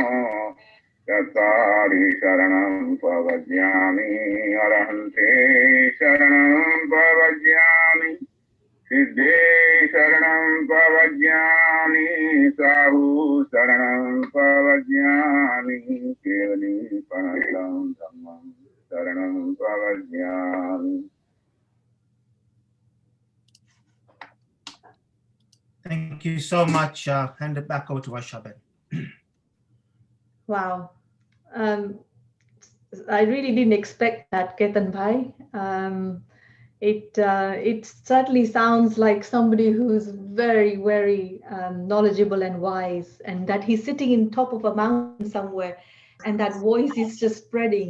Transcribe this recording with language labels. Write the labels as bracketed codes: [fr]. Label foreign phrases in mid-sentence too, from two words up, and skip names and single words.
[pra] Yatari Sharanam Pavajyami Arahante Sharanam Pavajyami Siddhe Sharanam Pavajyami Sahu Sharanam Pavajyami Kevali Panatam Dhammam Sharanam Pavajyami. [en] Thank you so much. Hand it back over to Varshaben. Wow. I really didn't expect that, Ketan Bhai. It certainly sounds like somebody who's very, very knowledgeable and wise, and that he's sitting in top of a mountain somewhere, and that voice is just spreading.